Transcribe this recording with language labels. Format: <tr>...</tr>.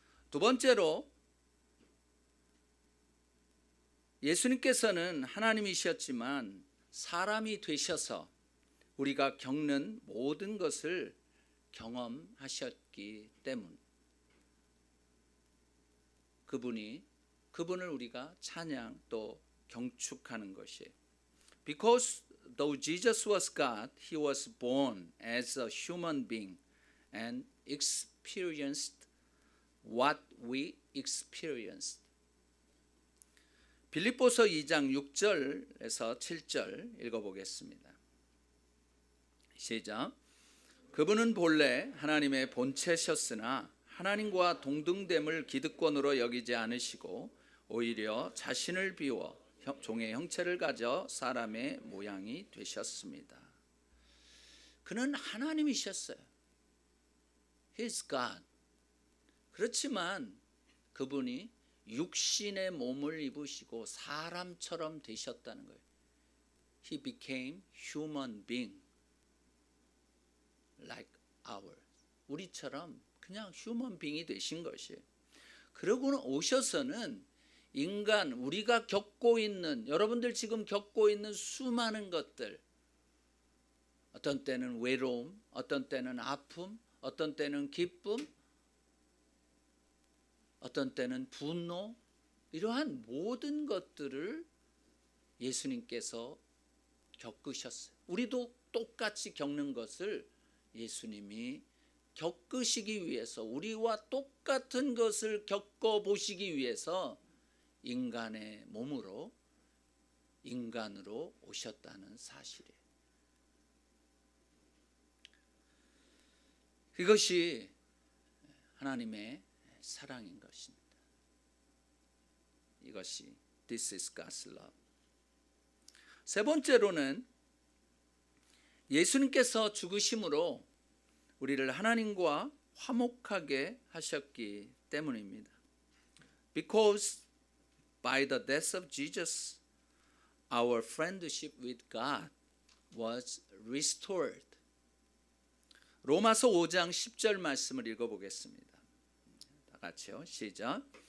<ko>두 번째로 예수님께서는 하나님이셨지만 사람이 되셔서 우리가 겪는 모든 것을 경험하셨기 때문, 그분을 우리가 찬양 또 경축하는 것이에요.</ko> <en>Because though Jesus was God, He was born as a human being and experienced what we experienced.</en> <ko>빌립보서 2장 6절에서 7절 읽어보겠습니다. 시작. 그분은 본래 하나님의 본체셨으나 하나님과 동등됨을 기득권으로 여기지 않으시고 오히려 자신을 비워 종의 형체를 가져 사람의 모양이 되셨습니다. 그는 하나님이셨어요.</ko> <en>He is God.</en> <ko>그렇지만 그분이 육신의 몸을 입으시고 사람처럼 되셨다는 거예요.</ko> <en>He became human being like ours.</en> <ko>우리처럼 그냥 휴먼 빙이 되신 것이에요. 그러고는 오셔서는 인간, 우리가 겪고 있는, 여러분들 지금 겪고 있는 수많은 것들, 어떤 때는 외로움, 어떤 때는 아픔, 어떤 때는 기쁨, 어떤 때는 분노, 이러한 모든 것들을 예수님께서 겪으셨어요. 우리도 똑같이 겪는 것을 예수님이 겪으시기 위해서, 우리와 똑같은 것을 겪어보시기 위해서 인간의 몸으로, 인간으로 오셨다는 사실이에요. 이것이 하나님의 사랑인 것입니다. 이것이</ko> <en>This is God's love.</en> <ko>세 번째로는 예수님께서 죽으심으로 우리를 하나님과 화목하게 하셨기 때문입니다.</ko> <en>Because by the death of Jesus, our friendship with God was restored.</en> <ko>로마서 5장 10절 말씀을 읽어보겠습니다. 다 같이요. 시작.</ko>